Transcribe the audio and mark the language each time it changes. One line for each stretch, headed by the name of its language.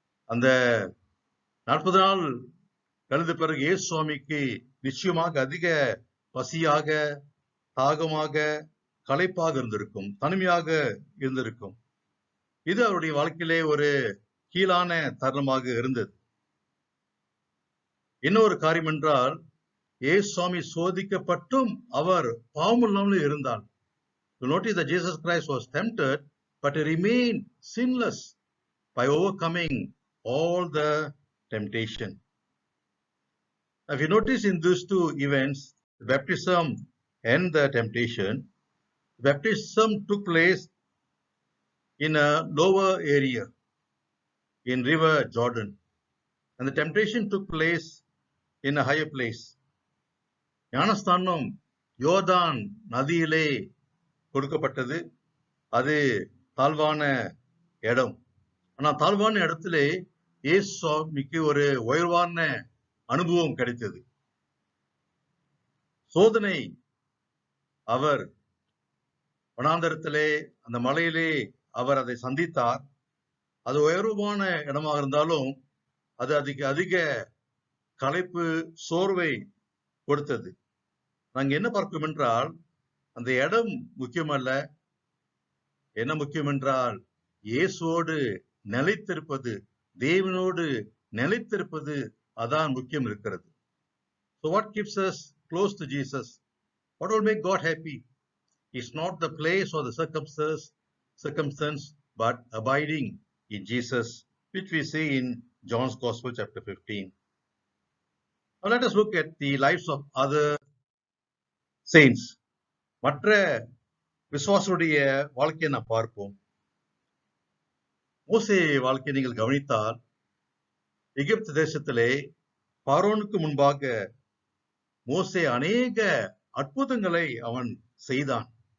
Tamil: அந்த 40 நாள் கழிந்த பிறகு இயேசுவாமிக்கு நிச்சயமாக அதிக பசியாக, தாகமாக, களைப்பாக இருந்திருக்கும், தனிமையாக இருந்திருக்கும். இது அவருடைய வாழ்க்கையிலே ஒரு கீழான தருணமாக இருந்தது. இன்னொரு காரியம் என்றால், இயேசுவாமி சோதிக்கப்பட்டும் அவர் பாவமில்லாமல் இருந்தார்.
English: You notice that Jesus Christ was tempted, but he remained sinless by overcoming all the temptation. If you notice in these two events, the baptism and the temptation, baptism took place in a lower area, in river Jordan, and the temptation took place in a higher place.
Tamil: ஞானஸ்தானம் யோர்தான் நதியிலே கொடுக்கப்பட்டது. அது தாழ்வான இடம். ஆனா தாழ்வான இடத்திலே இயேசுவாமிக்கு ஒரு உயர்வான அனுபவம் கிடைத்தது. சோதனை அவர் வனாந்தரத்திலே அந்த மலையிலே அவர் அதை சந்தித்தார். அது உயர்வான இடமாக இருந்தாலும் அது அதிக களைப்பு, சோர்வை கொடுத்தது. நாங்க என்ன பார்க்கிறோம் என்றால், அந்த இடம் முக்கியமல்ல. என்ன முக்கியம் என்றால், இயேசுவோடு நிலைத்திருப்பது, தேவனோடு நிலைத்திருப்பது, அதான் முக்கியம் இருக்கிறது.
English: So what keeps us close to Jesus? What will make God happy? It's not the place or the circumstance, but abiding in Jesus, which we see in John's Gospel chapter 15. Now let us look at the lives of other saints.
Tamil: மற்ற விசுவாசுடைய வாழ்க்கையை நாம் பார்ப்போம். மோசே வாழ்க்கையை நீங்கள் கவனித்தால், எகிப்து தேசத்திலே பார்வோனுக்கு முன்பாக மோசே அநேக அற்புதங்களை அவன் செய்தான்.